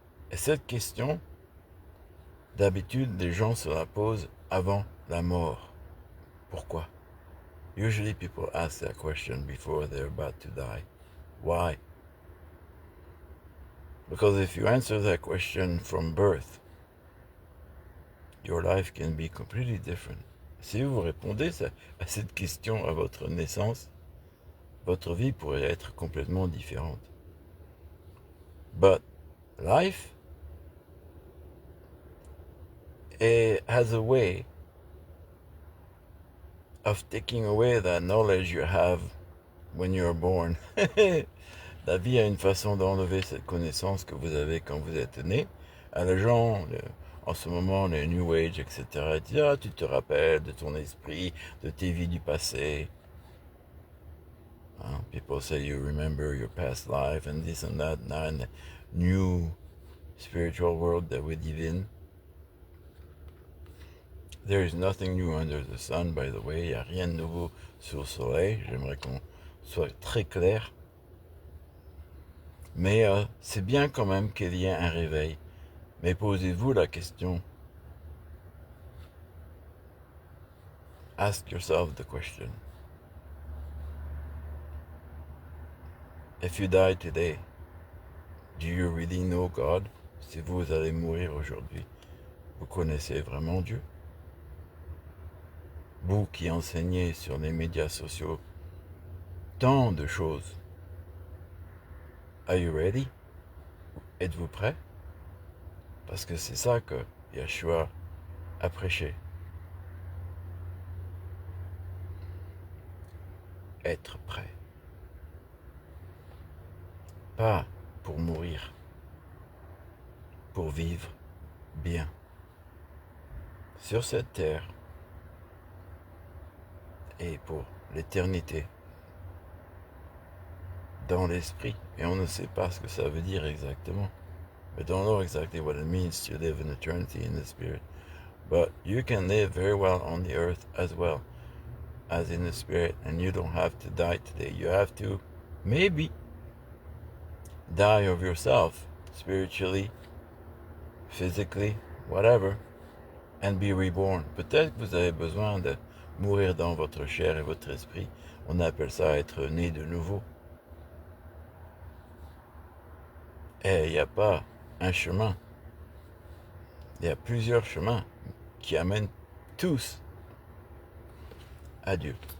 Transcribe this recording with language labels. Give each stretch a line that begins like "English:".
French: Et cette question, d'habitude, les gens se la posent avant la mort. Pourquoi?
English: Usually people ask that question before they're about to die. Why? Because if you answer that question from birth, your life can be completely different.
French: Si vous répondez à cette question à votre naissance, votre vie pourrait être complètement différente.
English: But life has a way of taking away that knowledge you have when you're born.
French: La vie a une façon d'enlever cette connaissance que vous avez quand vous êtes né. Les gens, en ce moment, les New Age, etc., disent, ah, tu te rappelles de ton esprit, de tes vies du passé.
English: People say you remember your past life and this and that. Now in the new spiritual world that we live in, there is nothing new under the sun, by the way.
French: Il n'y a rien de nouveau sous le soleil. J'aimerais qu'on soit très clair. Mais c'est bien quand même qu'il y ait un réveil. Mais posez-vous la question.
English: Ask yourself the question. If you die today, do you really know God?
French: Si vous allez mourir aujourd'hui, vous connaissez vraiment Dieu? Vous qui enseignez sur les médias sociaux tant de choses.
English: Are you ready?
French: Êtes-vous prêt? Parce que c'est ça que Yeshua a prêché. Être prêt. Pas pour mourir, pour vivre bien. Sur cette terre et pour l'éternité. Dans l'esprit. Et on ne sait pas ce que ça veut dire exactement.
English: We don't know exactly what it means to live in eternity in the spirit. But you can live very well on the earth as well as in the spirit, and you don't have to die today. You have to maybe die of yourself, spiritually, physically, whatever, and be reborn.
French: Peut-être que vous avez besoin de mourir dans votre chair et votre esprit. On appelle ça être né de nouveau. Et il n'y a pas un chemin. Il y a plusieurs chemins qui amènent tous à Dieu.